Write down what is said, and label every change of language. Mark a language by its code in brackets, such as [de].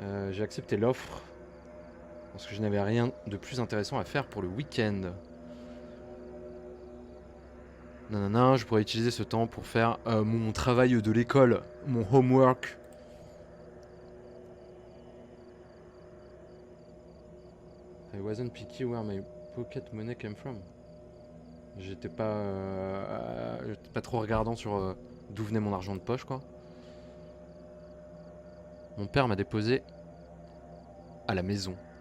[fr] J'ai accepté l'offre parce que je n'avais rien de plus intéressant à faire pour le week-end. Nanana, je pourrais utiliser ce temps pour faire mon travail de l'école, mon homework. [en] I wasn't picky where my pocket money came from. [fr] J'étais pas trop regardant sur d'où venait mon argent de poche, quoi. Mon père m'a déposé à la maison.